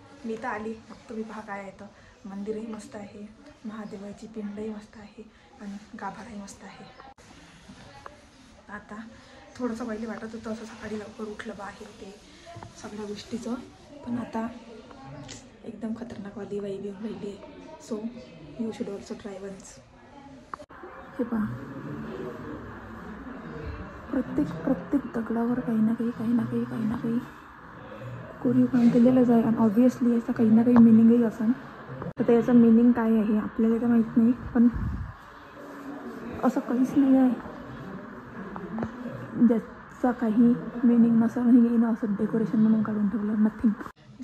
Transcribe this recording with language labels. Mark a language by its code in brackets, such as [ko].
[mr] मी तर आली, मग तुम्ही पहा काय येतं। मंदिरही मस्त आहे, महादेवाची पिंडही मस्त आहे आणि गाभाराही मस्त आहे। आता थोडंसं पहिले वाटत होतं असं सकाळी लवकर उठलं बा आहे ते सगळ्या गोष्टीचं, पण आता एकदम खतरनाकवाली वाईब येऊन राहिली आहे। [en] So you should also try once. [mr] हे पहा, प्रत्येक दगडावर काही ना काही कोरीव काम केलेलंच आहे आणि ऑब्वियसली याचं काही ना काही मिनिंगही असेल। तर याचं मिनिंग काय आहे आपल्याला तर माहीत नाही, पण असं काहीच नाही आहे ज्याचा काही मिनिंग नसेल आणि येणं असं डेकोरेशन म्हणून काढून ठेवलं, नथिंग।